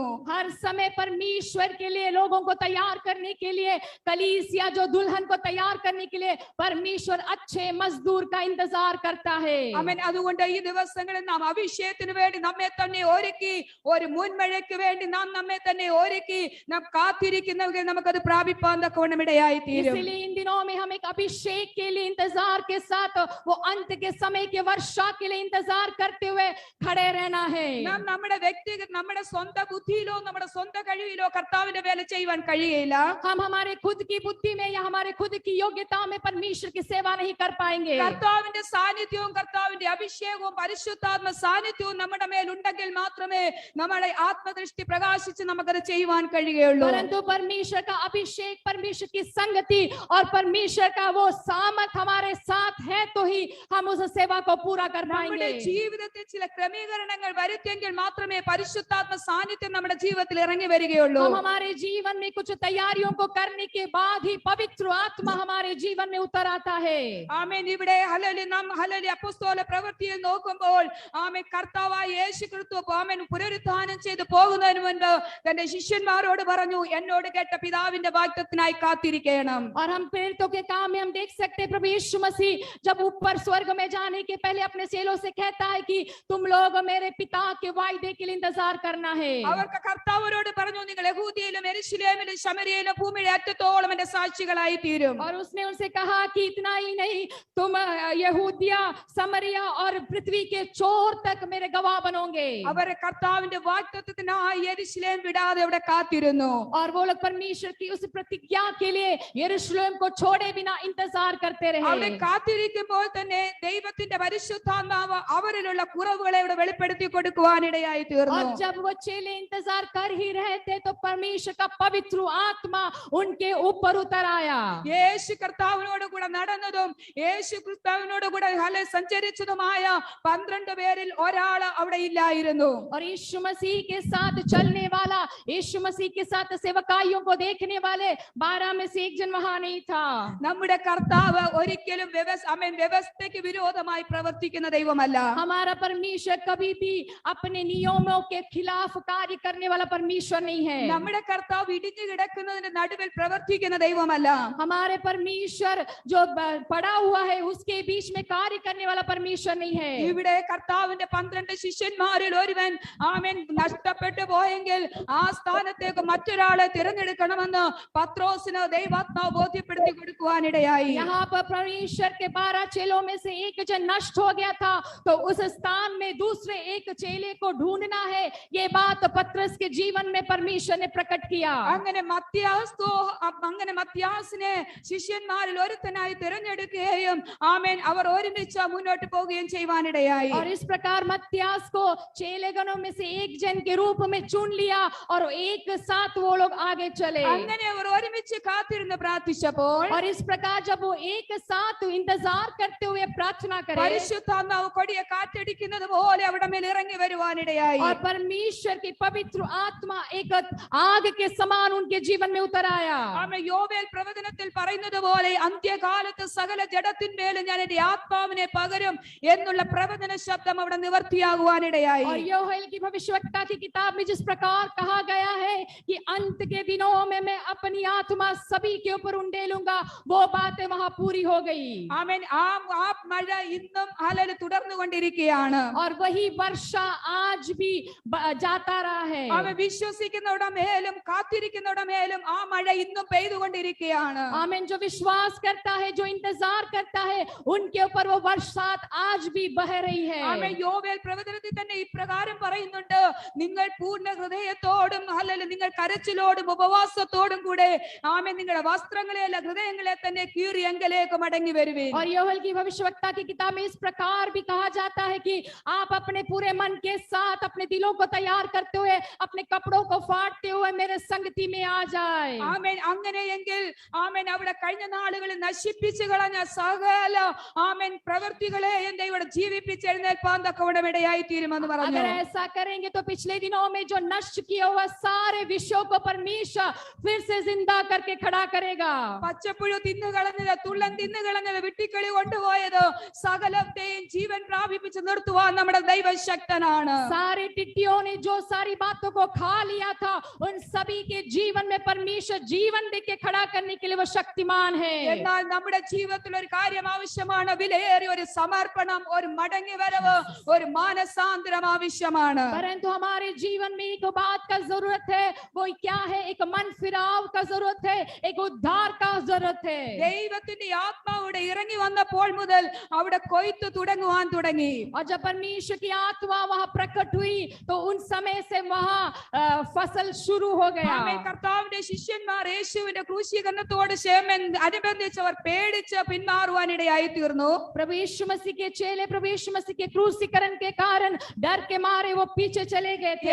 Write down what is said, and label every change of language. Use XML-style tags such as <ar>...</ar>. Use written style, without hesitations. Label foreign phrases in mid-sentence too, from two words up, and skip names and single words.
<hi>हर समय परमेश्वर के लिए लोगों को तैयार करने के लिए, कलीसिया जो दुल्हन को तैयार करने के लिए परमेश्वर अच्छे मजदूर का इंतजार करता है.</hi> <ml>ആമേൻ. അതുകൊണ്ട് ഈ ദിവസങ്ങളിൽ നാം അഭിഷേകത്തിന് വേണ്ടി നമ്മെ തന്നെ ഒരുക്കി, ഒരു മുൻമഴയ്ക്ക് വേണ്ടി നാം നമ്മെ തന്നെ ഒരുക്കി നാം കാത്തിരിക്കുന്നെങ്കിൽ നമുക്കത് പ്രാപിപ്പാൻ തക്കവണ്ണം ഇടയായി തീരും.</ml> <hi>इसलिए इन दिनों में हम एक अभिषेक के लिए इंतजार के साथ वो अंत के समय के वर्षा के लिए इंतजार करते हुए खड़े रहना है.</hi> <ml>നാം നമ്മുടെ സ്വന്തം ബുദ്ധിയിലോ നമ്മുടെ സ്വന്തം കഴിവിലോ കർത്താവിന്റെ വേല ചെയ്യുവാൻ കഴിയില്ല.</ml> <hi>हम हमारे खुद की बुद्धि में या हमारे खुद की योग्यता में परमेश्वर की सेवा नहीं कर पाएंगे.</hi> <ml>കർത്താവിന്റെ സാന്നിധ്യവും കർത്താവിന്റെ അഭിഷേകവും പരിശുദ്ധാത്മ സാന്നിധ്യവും നമ്മുടെ മേൽ ഉണ്ടെങ്കിൽ മാത്രമേ നമ്മുടെ ആത്മദൃഷ്ടി പ്രകാശിച്ച് നമുക്കത് ചെയ്യുവാൻ കഴിയുകയുള്ളൂ.</ml> <hi>परंतु परमेश्वर का अभिषेक, परमेश्वर की संगति और परमेश्वर का वो सामर्थ हमारे साथ है तो ही हम उस सेवा को पूरा कर</hi> <ml>നമ്മുടെ</ml> <hi>पाएंगे.</hi> <ml>ജീവിതത്തിൽ ചില ക്രമീകരണങ്ങൾ വരുത്തിയെങ്കിൽ മാത്രമേ പരിശുദ്ധാത്മ സാന്നിധ്യം നമ്മുടെ ജീവിതത്തിൽ ഇറങ്ങി വരികയുള്ളൂ.</ml> <hi>हम हमारे जीवन में कुछ तैयारियों को करने के बाद ही पवित्र आत्मा हमारे जीवन में उतर आता है.</hi> <ml>ആമേൻ. ഇവിടെ ഹല്ലേലൂയ അപ്പോസ്തല പ്രവൃത്തിയിൽ നോക്കുമ്പോൾ ആമേൻ കർത്താവായ യേശു ക്രിസ്തു ആമേൻ പുനരുത്ഥാനം ചെയ്തു പോകുന്നതിന് മുൻപ് തന്റെ ശിഷ്യന്മാരോട് പറഞ്ഞു, എന്നോട് കേട്ട പിതാവിന്റെ വാഗ്ദത്തത്തിനായി കാത്തിരിക്കണം.</ml> <hi>और हम प्रेरितों के काम में हम देख सकते हैं प्रभु यीशु मसीह जब ऊपर स्वर्ग में जाने के पहले अपने चेलों से कहता है कि तुम लोग मेरे पिता के वायदे के लिए इंतजार करना है.</hi> <ml>അവർക്ക് കർത്താവരോട് പറഞ്ഞു, നിങ്ങൾ യഹൂദിയയിലും യെരുശലേമിലും ശമരിയയിലും ഭൂമിയുടെ അറ്റത്തോളം എന്റെ സാക്ഷികളായി തീരും.</ml> <hi>और उसने उनसे कहा कि इतना ही नहीं, तुम यहूदिया, समरिया और पृथ्वी के छोर तक मेरे गवाह बनोगे.</hi> <ml>അവർ കർത്താവിന്റെ വാഗ്ദത്തത്തിനായി യെരുശലേം വിടാതെ അവിടെ കാത്തിരുന്നു.</ml> <hi>और वो लोग परमेश्वर की उस प्रतिज्ञा के लिए यरूशलेम को छोड़े बिना इंतजार करते</hi> <ml>അവിടെ</ml> <hi>रहे.</hi> <ml>കാത്തിരിക്കുമ്പോൾ തന്നെ ദൈവത്തിന്റെ പരിശുദ്ധാത്മാവ് അവരിലുള്ള കുറവുകളെ ഇവിടെ വെളിപ്പെടുത്തി കൊടുക്കുവാനിടയായി തീർന്നു.</ml> <hi>और जब वो चेले इंतजार कर ही रहे थे तो परमेश्वर का पवित्र आत्मा उनके ऊपर उतर आया.</hi> <ml>യേശു കർത്താവിനോട് കൂടെ നടന്നതും യേശു ക്രിസ്തുവിനോട് കൂടെ സഞ്ചരിച്ചതുമായ 12 പേരിൽ ഒരാൾ അവിടെ ഇല്ലായിരുന്നു.</ml> <hi>और यीशु मसीह के साथ चलने वाला, यीशु मसीह के साथ सेवकाइयों को देखने वाले 12 में से एक जन वहां नहीं था.</hi> <ml>നമ്മുടെ കർത്താവ് ഒരിക്കലും വ്യവസ്ഥയ്ക്ക് വിരോധമായി പ്രവർത്തിക്കുന്ന ദൈവമല്ല.</ml> <hi>हमारा परमेश्वर कभी भी अपने नियमों के खिलाफ कार्य करने वाला परमेश्वर नहीं है.</hi> <ml>നമ്മുടെ കർത്താവ് ഇടിഞ്ഞു കിടക്കുന്നതിന്റെ നടുവിൽ പ്രവർത്തിക്കുന്ന ദൈവമല്ല.</ml> <hi>हमारे परमेश्वर जो पड़ा हुआ है उसके बीच में कार्य करने वाला परमेश्वर नहीं है.</hi> <ml>ഇവിടെ കർത്താവിന്റെ 12 ശിഷ്യന്മാരിൽ ഒരുവൻ ആമേൻ നഷ്ടപ്പെട്ടു പോയെങ്കിൽ ആ സ്ഥാനത്തേക്ക് മറ്റൊരാളെ തിരഞ്ഞെടുക്കണമെന്ന് പത്രോസിന് ദൈവാത്മാവ് ബോധ്യപ്പെടുത്തി കൊടുക്കുവാനിടയായി.</ml> <hi>यहाँ पर परमेश्वर के 12 चेलों में से एक जन नष्ट हो गया था तो उस स्थान में दूसरे एक चेले को ढूंढना है, ये बात पतरस के जीवन में परमेश्वर ने प्रकट किया.</hi> <ml>അങ്ങനെ മത്യാസിനെ ശിഷ്യന്മാരിൽ ഒരുത്തനായി തിരഞ്ഞെടുക്കുകയും ആമേൻ അവർ ഒരുമിച്ച് മുന്നോട്ട് പോവുകയും ചെയ്യുവാനിടയായി.</ml> <hi>और इस प्रकार मत्तियास को चेलेगनों में से एक जन के रूप में चुन लिया और एक साथ वो लोग आगे चले।</hi> <ml>അങ്ങനെ അവർ ഒരുമിച്ച് കാത്തിരുന്ന് പ്രാർത്ഥിച്ചപ്പോൾ</ml> <hi>और इस प्रकार जब वो एक साथ इंतजार करते हुए प्रार्थना करे</hi> <ml>പരിശുദ്ധാത്മാവ് കൊടിയ കാറ്റടിക്കുന്നത് പോലെ അവിടെ മേൽ ഇറങ്ങി വരുവാനിടയായി.</ml> <hi>और परमेश्वर की पवित्र आत्मा एक आग के समान उनके जीवन में उतर आया।</hi> <ml>ആമേൻ. യോവേൽ പ്രവചനത്തിൽ പറയുന്നത് പോലെ അന്ത്യകാലത്ത് സകല ജഡത്തിന്മേലും ഞാൻ എന്റെ ആത്മാവിനെ പകരും എന്നുള്ള പ്രവചന ശബ്ദം അവിടെ നിവർത്തിയാകുവാനിടയായി. और योएल की भविष्यवक्ता की किताब में जिस प्रकार कहा गया है कि अंत के दिनों में मैं अपनी आत्मा सभी के ऊपर उंडेलूंगा, वो बातें वहां पूरी हो गई। ആമേൻ. ആ മഴ ഇന്നും ഹല്ലേലൂയ തുടർന്നുകൊണ്ടിരിക്കുകയാണ്.</ml> <hi>और वही वर्षा आज भी जाता रहा है।</hi> <ml>ആമേൻ. വിശ്വസിക്കുന്നവരുടെ മേലും കാത്തിരിക്കുന്നവരുടെ മേലും ആ മഴ ഇന്നും പെയ്തുകൊണ്ടിരിക്കുകയാണ്.</ml> <hi>आमीन। जो विश्वास करता है, जो इंतजार करता है, उनके ऊपर वो बरसात आज भी बह रही है।</hi> <ml>ആമേൻ. യോവേൽ പ്രവചനത്തിൽ തന്നെ ഇപ്രകാരം പറയുന്നുണ്ട്, നിങ്ങൾ പൂർണ്ണ ഹൃദയത്തോടും ഹല്ലേലൂയ നിങ്ങൾ കരച്ചിലോടും ഉപവാസത്തോടും കൂടെ ആമേൻ നിങ്ങളുടെ വസ്ത്രങ്ങളെ അല്ല ഹൃദയങ്ങളെ തന്നെ കീറി എങ്കിലേക്ക് മടങ്ങി വരുവിൻ.</ml> <hi>और योएल की भविष्यवक्ता की किताब में इस प्रकार भी कहा जाता है कि आप अपने पूरे मन के साथ अपने दिलों को तैयार करते हुए, अपने कपड़ों को फाड़ते हुए मेरे संगति में आ जाए।</hi> <ml>ആമേൻ. അങ്ങനെയെങ്കിൽ ആമേൻ അവിടെ കഴിഞ്ഞ നാളുകളിൽ നശിപ്പിച്ചു കളഞ്ഞ സകല ആമേൻ പ്രവൃത്തികളെയും ദൈവം ജീവിപ്പിച്ചെഴുന്നേൽപ്പാൻ തക്കവണ്ണം ഇടയായി തീരുമെന്ന് പറഞ്ഞു.</ml> <hi>अगर ऐसा करेंगे तो पिछले दिनों में जो नष्ट किया हुआ सारे विषयों को परमेश्वर फिर से जिंदा करके खड़ा करेगा।</hi> <ml>പച്ചപ്പുഴു തിന്നുകളഞ്ഞത്, തുള്ളൻ തിന്നുകളഞ്ഞത്, വിട്ടിക്കളി കൊണ്ടുപോയത് സകലത്തെയും ജീവൻ പ്രാപിപ്പിച്ച് നിർത്തുവാൻ നമ്മുടെ ദൈവശക്തനാണ്.</ml> <hi>सारे टिड्डियों ने जो सारी बातों को खा लिया था, उन सभी के जीवन में परमेश्वर जीवन देके खड़ा करने के लिए वो शक्तिमान है।</hi> <ml>എന്നാൽ നമ്മുടെ ജീവിതത്തിൽ ഒരു കാര്യം ആവശ്യമാണ്, വിലയേറിയ ഒരു സമർപ്പണം, ഒരു മടങ്ങി വരവ്, ഒരു മാനസാന്തരം ആവശ്യമാണ്.</ml> <hi>परंतु हमारे जीवन में एक बात का जरूरत है, वो क्या है? एक मन फिराव का जरूरत है, एक उद्धार का जरूरत है।</hi> <ml>ദൈവത്തിന്റെ ആത്മാവിടെ ഇറങ്ങി വന്നപ്പോൾ മുതൽ അവിടെ കൊയ്ത്ത് തുടങ്ങുവാൻ തുടങ്ങി.</ml> <hi>और जब परमेश्वर की आत्मा वहां प्रकट हुई तो उन समय से वहां फसल शुरू हो गया।</hi> <ml>ആമേൻ. കർത്താവിന്റെ ശിഷ്യന്മാർ യേശുവിന്റെ ക്രൂശീകരണത്തോട് അനുബന്ധിച്ചവർ പേടിച്ച് പിന്മാറുവാനിടയായി തീർന്നു.</ml> <hi>प्रभु यीशु मसीह के चेले प्रभु यीशु मसीह के क्रूसीकरण के कारण डर के मारे वो पीछे चले गए थे।</hi>